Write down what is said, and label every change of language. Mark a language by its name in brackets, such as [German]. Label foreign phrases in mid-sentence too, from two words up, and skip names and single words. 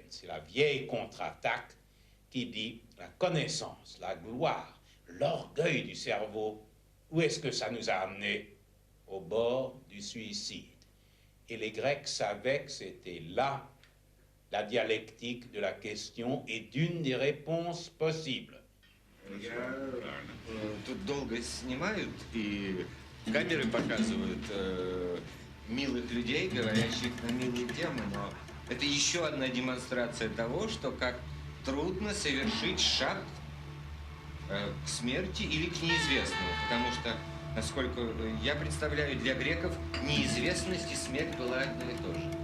[French] C'est la vieille contre-attaque qui dit la connaissance, la gloire, l'orgueil du cerveau. Où est-ce que ça nous a amenés? Au bord du suicide. Et les Grecs savaient que c'était là la dialectique de la question et d'une des réponses possibles. [Russian] Тут долго снимают, и камеры показывают милых людей, говорящих на милые темы, но это еще одна демонстрация того, что как трудно совершить шаг к смерти или к неизвестному, потому что, насколько я представляю, для греков неизвестность и смерть была одно и то же.